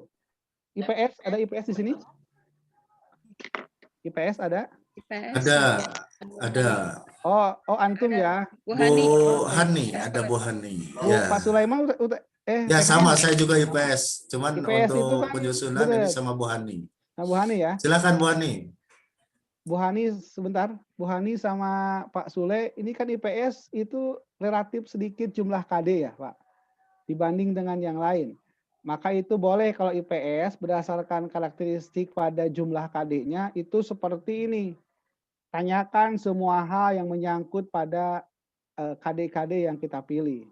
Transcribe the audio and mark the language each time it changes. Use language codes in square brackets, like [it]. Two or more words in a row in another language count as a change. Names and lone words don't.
[id] IPS, ada IPS di sini? IPS ada? IPS. Ada. Oh antum ya. Bu Bu Hani. Hani, ada Bu Hani. Bu Ya. Pak Sulaiman udah Ya TKN sama, ya? saya juga IPS. Cuman IPS itu untuk kan penyusunan ini bener. sama Bu Hani. Nah Bu Hani ya. Silakan Bu Hani. Bu Hani sebentar. Bu Hani sama Pak Sule, ini kan IPS itu relatif sedikit jumlah KD ya Pak. Dibanding dengan yang lain. Maka itu boleh kalau IPS berdasarkan karakteristik pada jumlah KD-nya itu seperti ini. Tanyakan semua hal yang menyangkut pada KD-KD yang kita pilih.